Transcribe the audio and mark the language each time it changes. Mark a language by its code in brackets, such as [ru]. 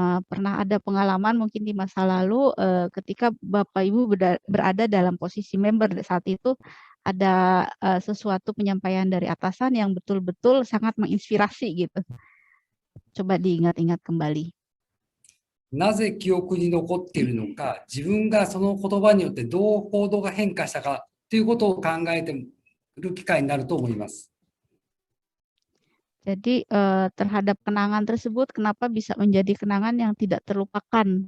[id] Pernah ada pengalaman mungkin di masa lalu ketika Bapak Ibu berada dalam posisi member saat itu ada sesuatu penyampaian dari atasan yang betul-betul sangat menginspirasi gitu. Coba diingat-ingat kembali. [ja] なぜ記憶に残っているのか、自分がその言葉によってどう行動が変化したかということを考えている機会になると思います。 [id] Jadi terhadap kenangan tersebut, kenapa bisa menjadi kenangan yang tidak terlupakan?